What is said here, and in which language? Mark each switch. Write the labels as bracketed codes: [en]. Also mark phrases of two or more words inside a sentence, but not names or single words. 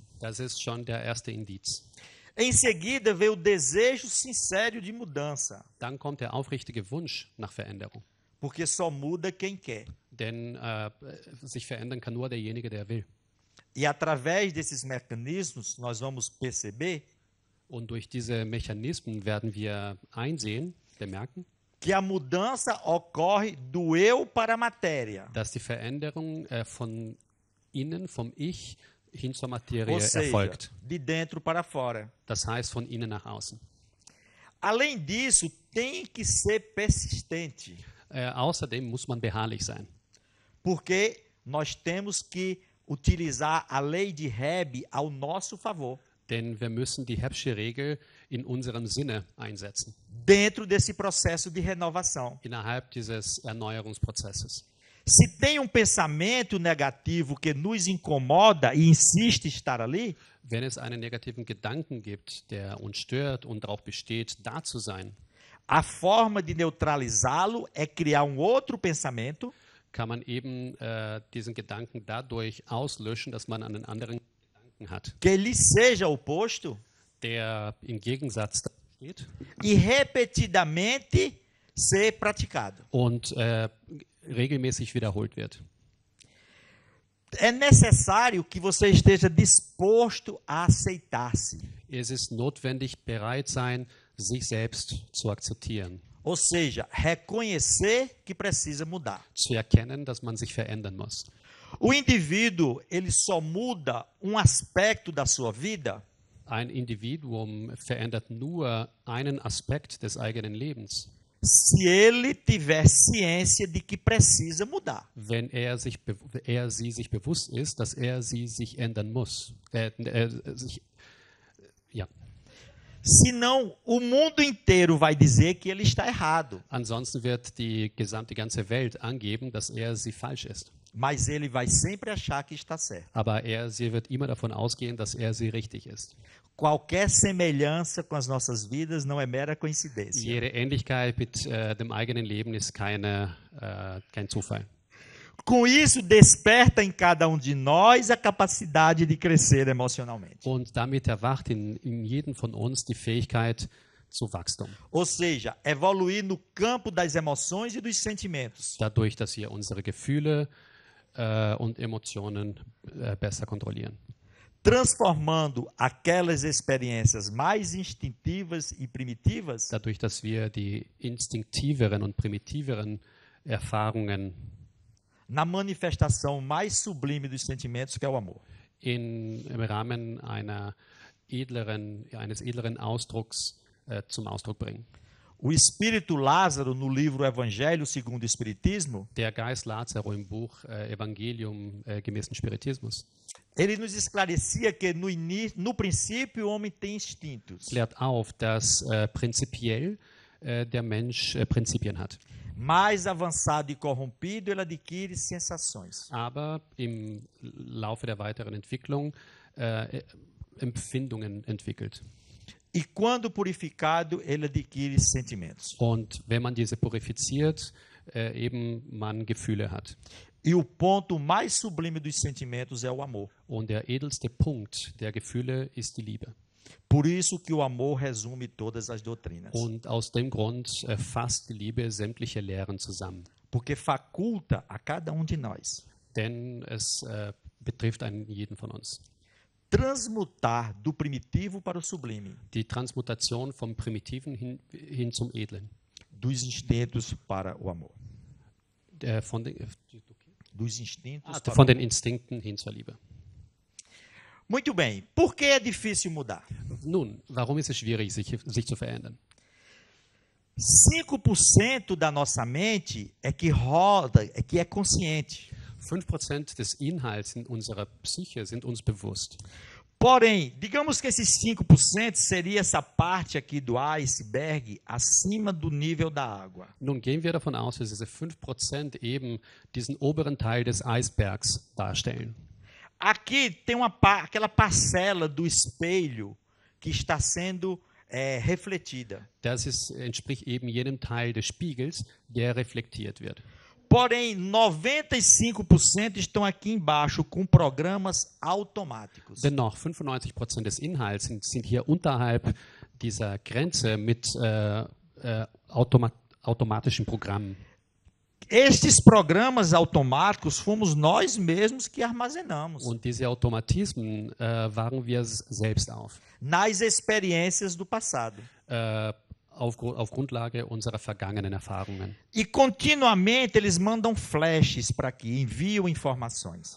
[de] das ist schon der erste Indiz. [pt] Em seguida, vem o desejo sincero de mudança, [de] Dann kommt der aufrichtige Wunsch nach Veränderung. [pt] porque só muda quem quer. [de] Denn sich verändern kann nur derjenige, der will. [pt] E através desses mecanismos, nós vamos perceber [de] Und durch diese Mechanismen werden wir einsehen, bemerken, [pt] que a mudança ocorre do eu para a matéria. [de] dass die Veränderung von innen, vom Ich hin zur Materie [pt] Ou seja, [de] erfolgt. [pt] de dentro para fora. [de] Das heißt von innen nach außen. [pt] Além disso, tem que ser persistente, [de] Außerdem muss man beharrlich sein, [pt] porque nós temos que utilizar a lei de Hebb ao nosso favor, [de] denn wir müssen die Hebsche Regel in unserem Sinne einsetzen, [pt] dentro desse processo de renovação. [de] innerhalb dieses Erneuerungsprozesses. [pt] Se tem pensamento negativo que nos incomoda e insiste em estar ali, [de] Wenn es einen negativen Gedanken gibt, der uns stört und darauf besteht, da zu sein, [pt] a forma de neutralizá-lo é criar outro pensamento [de] kann man eben diesen Gedanken dadurch auslöschen, dass man einen anderen Gedanken hat, [pt] que lhe seja oposto [de] der im Gegensatz dazu steht [pt] e repetidamente ser praticado. [de] und regelmäßig wiederholt wird. [pt] É necessário que você esteja disposto a aceitar-se. [de] Es ist notwendig, bereit sein, sich selbst zu akzeptieren, [pt] Ou seja, reconhecer que precisa mudar. [de] zu erkennen, dass man sich verändern muss. [pt] O indivíduo, ele só muda aspecto da sua vida [de] Ein Individuum verändert nur einen Aspekt des eigenen Lebens, [pt] se ele tiver ciência de que precisa mudar. [de] wenn sie sich bewusst ist, dass sie sich ändern muss. Ja. [pt] Senão, o mundo inteiro vai dizer que ele está errado, [de] Ansonsten wird die ganze Welt angeben, dass sie falsch ist. [pt] mas ele vai sempre achar que está certo. [de] Aber sie wird immer davon ausgehen, dass sie richtig ist. [pt] Qualquer semelhança com as nossas vidas não é mera coincidência. [de] Jede Ähnlichkeit mit dem eigenen Leben ist kein Zufall. [pt] Com isso, desperta em cada de nós a capacidade de crescer emocionalmente. [de] Und damit erwacht in jedem von uns die Fähigkeit zu Wachstum. [pt] Ou seja, evoluir no campo das emoções e dos sentimentos. [de] Dadurch, dass wir unsere Gefühle und Emotionen besser kontrollieren. [pt] Transformando aquelas experiências mais instintivas e primitivas [de] Dadurch, dass wir die instinktiveren und primitiveren Erfahrungen [pt] na manifestação mais sublime dos sentimentos, que é o amor. [de] im Rahmen eines edleren Ausdrucks zum Ausdruck bringen. [pt] O espírito Lázaro, no livro Evangelho segundo o Espiritismo, [de] Der Geist Lazaro im Buch Evangelium gemäß dem Spiritismus [pt] ele nos esclarecia que no princípio o homem tem instintos, [de] klärt auf, dass prinzipiell der Mensch Prinzipien hat. [pt] mais avançado e corrompido, ele adquire sensações. [de] Aber im Laufe der weiteren Entwicklung Empfindungen entwickelt. [pt] E quando purificado, ele adquire sentimentos. [de] Und wenn man diese purifiziert, eben man Gefühle hat. [pt] E o ponto mais sublime dos sentimentos é o amor. [de] Und der edelste Punkt der Gefühle ist die Liebe. [pt] Por isso que o amor resume todas as doutrinas. [de] Und aus dem Grund fasst die Liebe sämtliche Lehren zusammen. [pt] Porque faculta a cada de nós [de] Denn es betrifft jeden von uns. [pt] transmutar do primitivo para o sublime, [de] Die Transmutation vom Primitiven hin zum Edlen. [pt] dos instintos para o amor. [de] Von den [pt] Dos instintos para [de] von [pt] o [de] den [pt] amor. [de] Instinkten hin zur Liebe. [pt] Muito bem. Por que é difícil mudar? [de] Nun, warum ist es schwierig, sich zu verändern? [pt] 5% da nossa mente é que roda, é que é consciente. [de] 5% des Inhalts in unserer Psyche sind uns bewusst. [pt] Porém, digamos que esses 5% seria essa parte aqui do iceberg acima do nível da água. [de] Nun gehen wir davon aus, dass diese 5% eben diesen oberen Teil des Eisbergs darstellen. [pt] Aqui tem aquela parcela do espelho que está sendo refletida. [de] Entspricht eben jenem Teil des Spiegels, der reflektiert wird. [pt] Porém, 95% estão aqui embaixo com programas automáticos. [de] Dennoch, 95% des Inhalts sind hier unterhalb dieser Grenze mit automatischen Programmen. [pt] Estes programas automáticos fomos nós mesmos que armazenamos. [de] Und diese Automatismen wahren wir selbst auf. [pt] Nas experiências do passado. [de] Auf Grundlage unserer vergangenen Erfahrungen. [pt] E continuamente eles mandam flashes para aqui, enviam informações.